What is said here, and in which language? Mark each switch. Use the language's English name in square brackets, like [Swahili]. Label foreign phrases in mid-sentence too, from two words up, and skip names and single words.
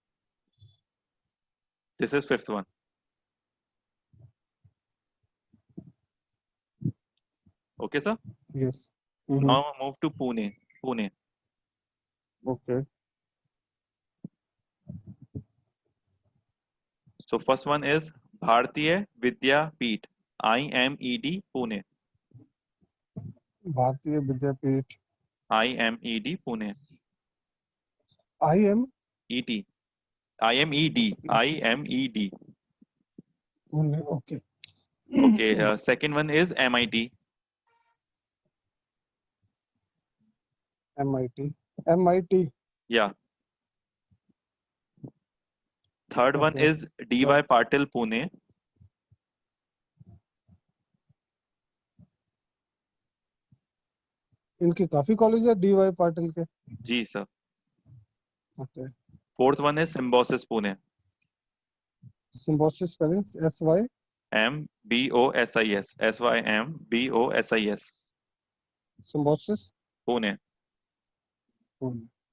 [English] This is fifth one. Okay, sir? Yes. Now move to Pune. Pune. Okay. So first one is Bharatiya Vidya Peeth. IMED Pune. Bharatiya Vidya Peeth. IMED Pune. IMED. IMED. Pune. Okay. Okay. Second one is MIT. MIT. Yeah. Third one is DY Patil Pune. [Hindi] इनके काफी कॉलेज है DY पाटिल के। जी सर। [English] Okay. Fourth one is Symbiosis Pune. Symbiosis spelling SY MBOSIS. SYMBOSIS. Symbiosis Pune. Pune.